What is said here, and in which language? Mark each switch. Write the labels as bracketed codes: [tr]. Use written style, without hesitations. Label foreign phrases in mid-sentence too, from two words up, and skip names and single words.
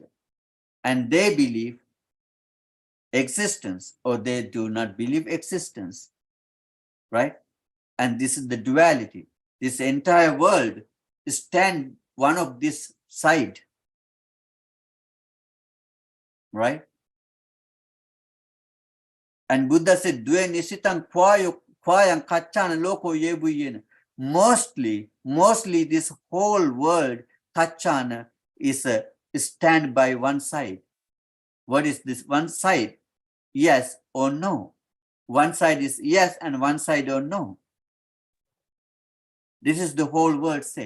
[en] And they believe existence or they do not believe existence. Right? And this is the duality. This entire world stand one of this side. Right? And Buddha said, [pi] Due nisitang kwayang kachana loko yebuyen. [en] Mostly this whole world, kachana, is a stand by one side. What is this one side? Yes or no. One side is yes and one side or no. This is the whole world say.